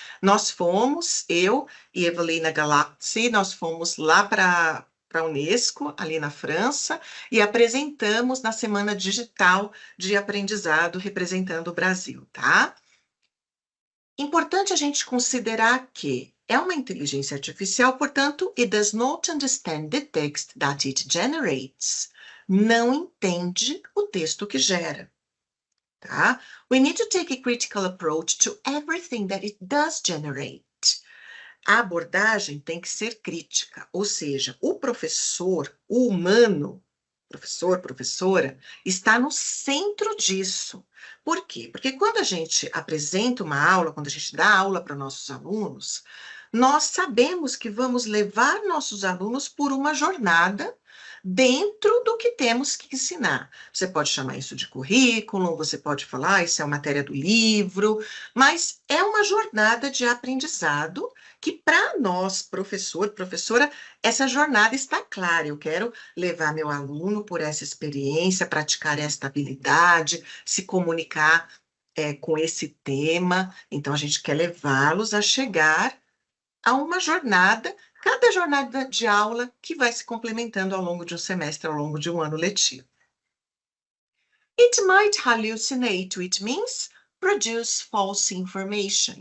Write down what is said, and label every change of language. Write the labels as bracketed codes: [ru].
[pt] nós fomos, eu e Evelina Galazzi, nós fomos lá para a Unesco, ali na França, e apresentamos na Semana Digital de Aprendizado, representando o Brasil, tá? Importante a gente considerar que é uma inteligência artificial, portanto, [en] it does not understand the text that it generates. [pt] Não entende o texto que gera. Tá? [en] We need to take a critical approach to everything that it does generate. [pt] A abordagem tem que ser crítica, ou seja, o professor, o humano, professor, professora, está no centro disso. Por quê? Porque quando a gente apresenta uma aula, quando a gente dá aula para nossos alunos, nós sabemos que vamos levar nossos alunos por uma jornada dentro do que temos que ensinar. Você pode chamar isso de currículo, você pode falar, isso é uma matéria do livro, mas é uma jornada de aprendizado que para nós, professor, professora, essa jornada está clara. Eu quero levar meu aluno por essa experiência, praticar esta habilidade, se comunicar com esse tema. Então, a gente quer levá-los a chegar a uma jornada, cada jornada de aula que vai se complementando ao longo de um semestre, ao longo de um ano letivo. [en] It might hallucinate, which means produce false information.